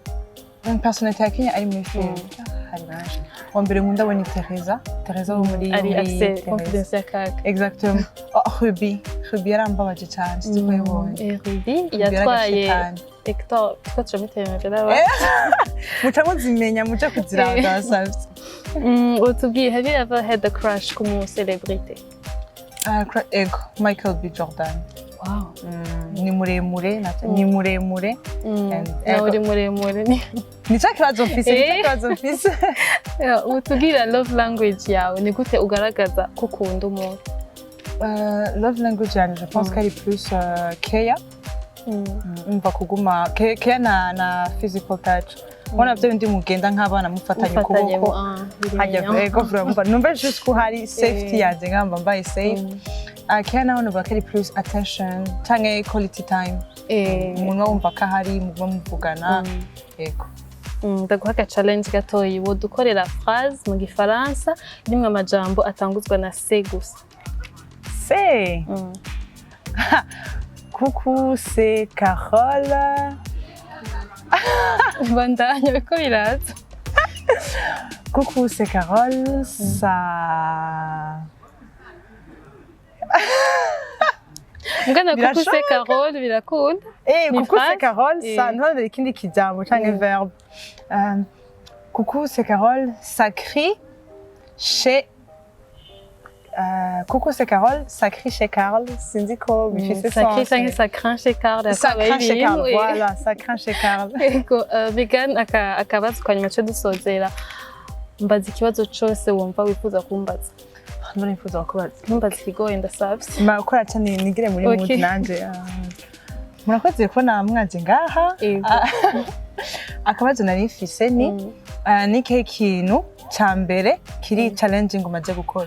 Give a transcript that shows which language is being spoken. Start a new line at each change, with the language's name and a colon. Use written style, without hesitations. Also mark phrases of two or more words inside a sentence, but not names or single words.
Rundi: personnalité yakinye ari muri film hari banje wa mbere nkunda we ni Teresa wo muri ari afise confidence ya kaka exactement Ruby yarambabaje cyane situbonye Ruby yatwaye Hector twaje mutemera muca muzimenya muca kuziranga basavye utubwiye
English: have you ever had a crush
Rundi: ku mu celebrity Michael B. Jordan wow ni muremure uri muremure nicyo kibazo mfise utubwira
English: love language
Rundi: yawe ni gute ugaragaza ko ukunda umuntu
English: love language
Rundi: yanjye
French: je pense qu'elle est plus care
Rundi: umva kuguma care na
English: physical touch
Rundi: ubona byo bindi mugenda nk'abana mufatanye ukuboko hajya ego vuba numva juste ko hari safety yanjye nkamba mbaye safe care naho numva ko ari plus attention canke
English: quality time
Rundi: umuntu wumva ko ahari muba muvugana yego ndaguha aga challenge gatoyi wodukorera phrase mu gifaransa rimwe amajambo atanguzwa na se gusa
French: se Coucou, c'est Carole.
Rundi: Bandanya biko biraza.
French: Coucou, c'est Carole. Ça. Ngana coucou, c'est Carole birakunda. Coucou, c'est Carole. Ça
Rundi: none ikindi kijambo canke verbe.
French: Coucou, c'est Carole. Ça crie chez coucou, c'est Carole, ça crie chez Carl.
Rundi: Cindy ko bifise
French: ça crie ça craint chez Carl. Ça craint chez Carl. Voilà, ça craint chez Carl.
Rundi: Megane akabazo kwa nyuma cyo dusozera. mbaza ikibazo cyose wumva wifuza kumbaza. None nifuza kubaza. Ntumbaza ikigoye ndasavye. Makora cyane nigire muri mood nanje. Murakoze kubona mwaje ngaha. Akabazo nari mfise ni kihe kintu cya mbere kiri challenging umaze gukora?